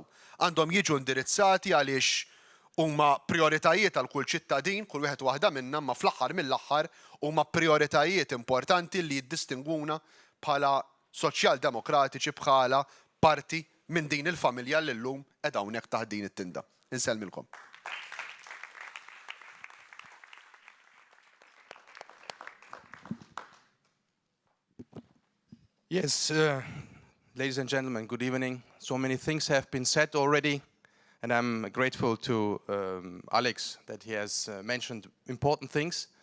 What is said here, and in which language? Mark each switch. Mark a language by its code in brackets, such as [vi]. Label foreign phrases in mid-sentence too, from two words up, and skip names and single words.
[mt] Għandhom jiġu indirizzati għaliex huma prioritajiet għal kull ċittadin, kull wieħed waħda minnha, ma fl-aħħar mill-aħħar huma prioritajiet importanti li jiddistingwuna bħala soċjal-demokratiċi, bħala parti minn din il-familja li llum qed hawnhekk taħt din it-tinda. Insellmilkom. [en] Yes, ladies and gentlemen, good evening. So many things have been said already, and I'm grateful to Alex that he has mentioned important things.